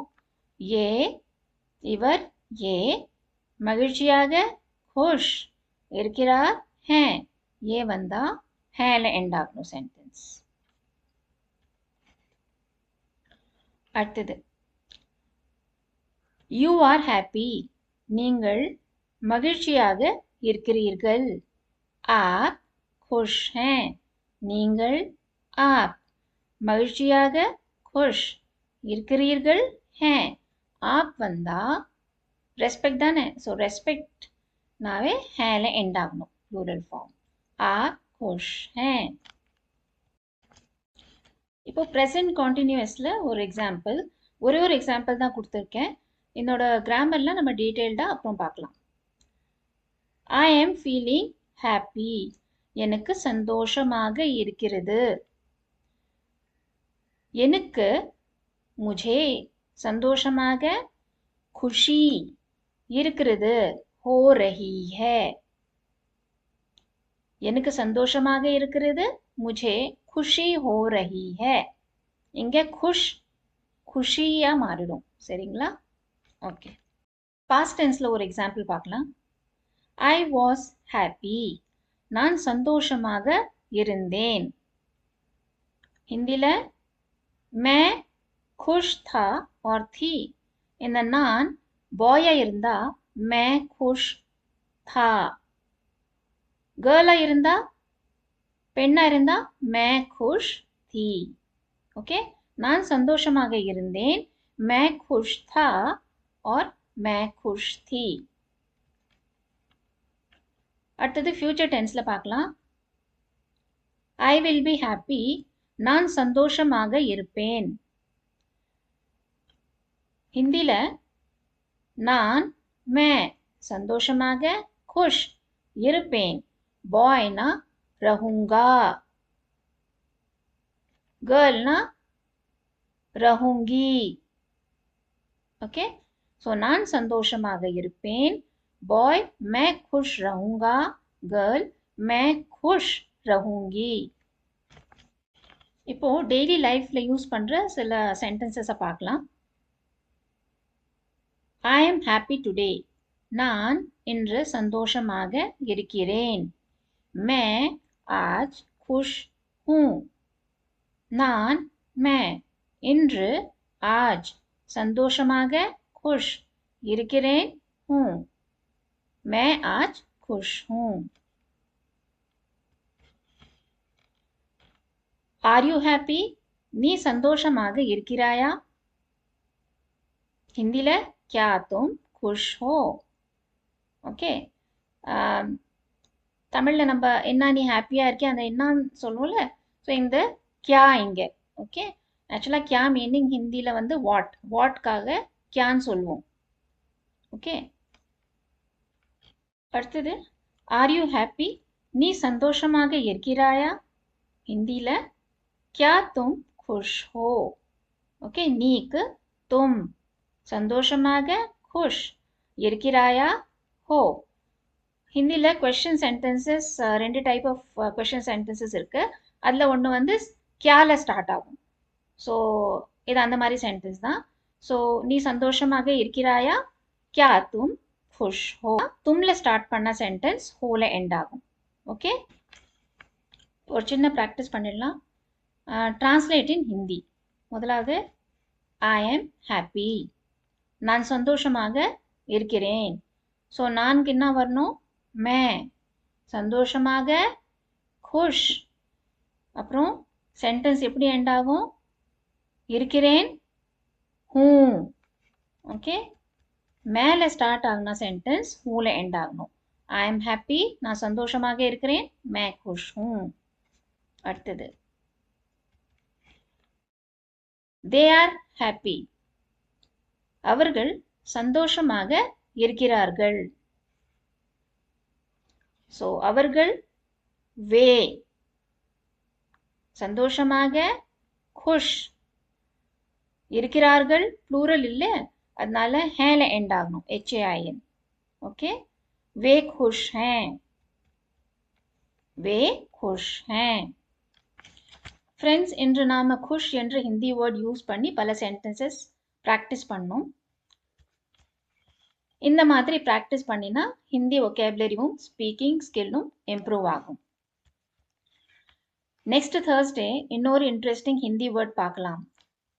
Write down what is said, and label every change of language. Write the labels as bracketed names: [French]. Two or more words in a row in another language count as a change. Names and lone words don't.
[Tamil] ஏ இவர் ஏ மகிழ்ச்சியாக खुश இருக்கிறார் हैं. ஏ வந்தா हैல எண்ட் ஆகணும் சென்டென்ஸ். [English] அடுத்தது You are happy. [Tamil] நீங்கள் மகிழ்ச்சியாக இருக்கிறீர்கள். [Hindi] आप खुश हैं. நீங்கள் आप மகிழ்ச்சியாக खुश இருக்கிறீர்கள் हैं. [Tamil] आप வந்தா ரெஸ்பெக்ட் தானே. [English] so respect [Tamil] நாவே ஹேல எண்ட் ஆகணும். [English] plural form. [Hindi] आप खुश हैं. [Tamil] இப்போ [English] present continuous [Tamil] ஒரு எக்ஸாம்பிள், ஒரே ஒரு எக்ஸாம்பிள் தான் கொடுத்துருக்கேன். என்னோட கிராமர்லாம் நம்ம டீட்டெயில்டாக அப்புறம் பார்க்கலாம். [English] I am feeling happy. [Tamil] எனக்கு சந்தோஷமாக இருக்கிறது. எனக்கு முझे சந்தோஷமாக खुशी இருக்கிறது. [Hindi] हो रही है. [Tamil] எனக்கு சந்தோஷமாக இருக்கிறது. [Hindi] मुझे खुशी हो रही है. இங்கே खुश खुशिயா [Tamil] மாறிடும். சரிங்களா? ஓகே. [English] past tense [Tamil] ஒரு எக்ஸாம்பிள் பார்க்கலாம். [English] I was happy. [Tamil] நான் சந்தோஷமாக இருந்தேன். [Hindi] ஹிந்தில मैं खुश था और थी. [Tamil] இந்த நான் பாயா இருந்தா [Hindi] मैं खुश था. [Tamil] கேர்ளா இருந்தா பெண்ணா இருந்தா [Hindi] मैं खुश थी. [Tamil] ஓகே. நான் சந்தோஷமாக இருந்தேன். [Hindi] मैं खुश था और मैं खुश थी. [Tamil] அடுத்தது [English] future tense [Tamil] பார்க்கலாம். [English] I will be happy. [Tamil] நான் சந்தோஷமாக இருப்பேன். ஹிந்தில நான் मैं சந்தோஷமாக खुश இருப்பேன். [Hindi] பாய்னா रहूंगा. गर्लனா रहूंगी. [Tamil] ஓகே. ஸோ நான் சந்தோஷமாக இருப்பேன். [Hindi] பாய் मैं खुश रहूंगा. गर्ल मैं खुश रहूंगी. [Tamil] இப்போ [English] daily life [Tamil] யூஸ் பண்ற சில சென்டென்சஸை பார்க்கலாம். [English] I am happy today. [Tamil] நான் இன்று சந்தோஷமாக இருக்கிறேன். [Hindi] मैं आज खुश हूँ. [Tamil] நான் मैं இன்று आज சந்தோஷமாக खुश இருக்கிறேன். हूँ. [Hindi] मैं आज खुश हूँ. [English] Are you happy? [Tamil] நீ சந்தோஷமாக இருக்கிறாயா? ஹிந்தில [Hindi] क्या तुम खुश हो? [Tamil] ஓகே. தமிழ்ல நம்ம என்ன நீ ஹாப்பியா இருக்கியா அந்த என்னன்னு சொல்லுவோம்ல. ஸோ இந்த क्या இங்க. ஓகே. ஆக்சுவலா क्या மீனிங் ஹிந்தில வந்து வாட். வாட்காக क्याன்னு சொல்லுவோம். ஓகே. அடுத்தது [English] are you happy? [Tamil] நீ சந்தோஷமாக இருக்கிறாயா? ஹிந்தில [Hindi] क्या तुम खुश हो? [Tamil] ஓகே. நீக்கு तुम சந்தோஷமாக खुश இருக்கிறாயா? हो. ஹிந்தில [English] question sentences [Tamil] ரெண்டு [English] type of question sentences [Tamil] இருக்கு. அதில் ஒன்று வந்து क्याல ஸ்டார்ட் ஆகும். ஸோ இது அந்த மாதிரி சென்டென்ஸ் தான். ஸோ நீ சந்தோஷமாக இருக்கிறாயா? [Hindi] क्या तुम खुश हो. [Tamil] तुमல ஸ்டார்ட் பண்ண சென்டென்ஸ் ஹோல எண்ட் ஆகும். ஓகே. ஒரு சின்ன ப்ராக்டிஸ் பண்ணிடலாம். [English] translate in Hindi. [Tamil] முதலாவது [English] I am happy. [Tamil] நான் சந்தோஷமாக இருக்கிறேன். ஸோ நான்கு என்ன வரணும்? மே. சந்தோஷமாக खुश. அப்புறம் சென்டென்ஸ் எப்படி எண்ட் ஆகும்? இருக்கிறேன் ஹூ. ஓகே. மேலே ஸ்டார்ட் ஆகுனா சென்டென்ஸ் ஹூல எண்ட் ஆகணும். [English] I am happy. [Tamil] நான் சந்தோஷமாக இருக்கிறேன். [Hindi] मैं खुश हूँ. [Tamil] அடுத்தது [English] they are happy. [Tamil] அவர்கள் சந்தோஷமாக இருக்கிறார்கள். ஸோ அவர்கள் வே. சந்தோஷமாக खुश. இருக்கிறார்கள் ப்ளூரல் இல்லை, அதனால ஹேல எண்ட் ஆகணும். [Hindi] HAIN. ஓகே. वे खुश हैं. वे खुश हैं. [Tamil] ஃப்ரெண்ட்ஸ், இன்று நாம खुश என்ற ஹிந்தி வேர்ட் யூஸ் பண்ணி பல சென்டென்சஸ் ப்ராக்டிஸ் பண்ணோம். இந்த மாதிரி ப்ராக்டிஸ் பண்ணினா ஹிந்தி ஒகேபுலரியும் [English] speaking skill [Tamil] இம்ப்ரூவ் ஆகும். [English] next Thursday [Tamil] இன்னொரு [English] interesting Hindi word [Tamil] பார்க்கலாம்.